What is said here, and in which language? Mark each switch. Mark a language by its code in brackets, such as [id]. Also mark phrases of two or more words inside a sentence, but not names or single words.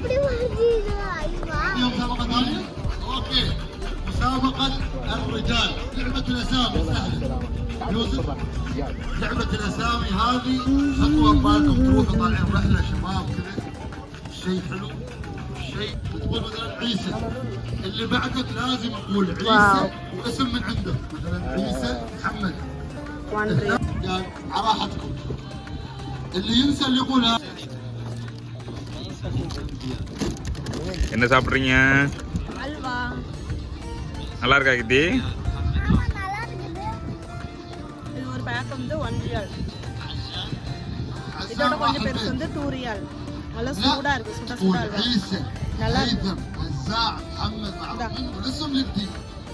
[ar] مسابقه ثانيه اوكي مسابقه الرجال لعبه الاسامي سهله يوسف لعبه الاسامي هذه خطوه بالكم تروحوا طالعين رحله شباب كذا شيء حلو شيء بتقول مثلا عيسى اللي بعدك لازم يقول عيسى واسم من عنده مثلا عيسى محمد قال على راحتكم اللي ينسى اللي يقولها [ta] என்ன சாப்பிட்றீங்க அல்வா நல்லா இருக்கா கிட்டி இது ஒரு பேக் வந்து 1 ரியால் இதோட கொஞ்சம் பெருசு வந்து 2 ரியால் நல்லா சூடா இருக்கு சுட சுட [ar] عيسى [ta] நல்லா [ar] هيثم وزاع محمد معروفين والاسم اللي بدي